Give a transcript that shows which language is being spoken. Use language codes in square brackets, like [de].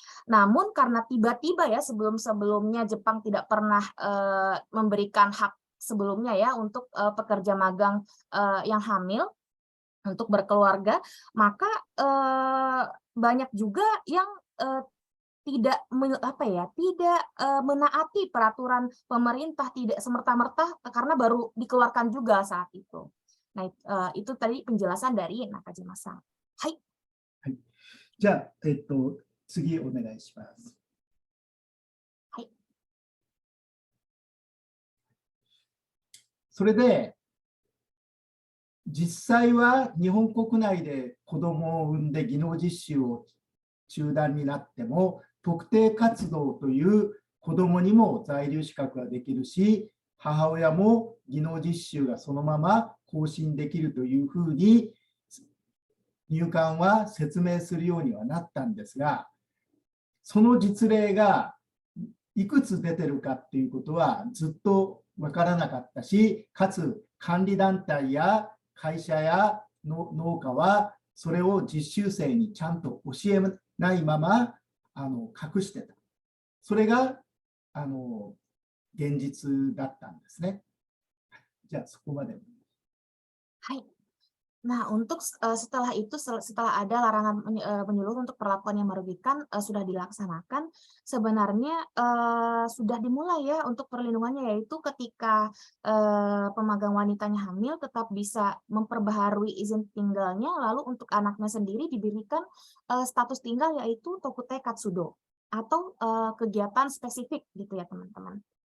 [id] Namun karena tiba-tiba ya sebelum-sebelumnya Jepang tidak pernah memberikan hak sebelumnya ya untuk pekerja magang yang hamil untuk berkeluarga, maka banyak juga yang tidak menaati peraturan pemerintah, tidak semerta-merta karena baru dikeluarkan juga saat itu. Nah, itu tadi penjelasan dari Nakajima-san. Hai. [ja] じゃあ、次お願いします。それで、実際は日本国内で子どもを産んで技能実習を中断になっても、特定活動という子どもにも在留資格ができるし、母親も技能実習がそのまま更新できるというふうに入管は説明するようにはなったんですが、その実例がいくつ出てるかっていうことはずっと分からなかったし、かつ管理団体や会社や農家はそれを実習生にちゃんと教えないまま隠してた。それが現実だったんですね。じゃあそこまで。はい。 [id] Nah, untuk setelah itu, setelah ada larangan penyuluh untuk perlakuan yang merugikan sudah dilaksanakan, sebenarnya sudah dimulai ya untuk perlindungannya, yaitu ketika pemagang wanitanya hamil tetap bisa memperbaharui izin tinggalnya, lalu untuk anaknya sendiri diberikan status tinggal yaitu Tokutei Katsudo atau kegiatan spesifik gitu ya teman-teman.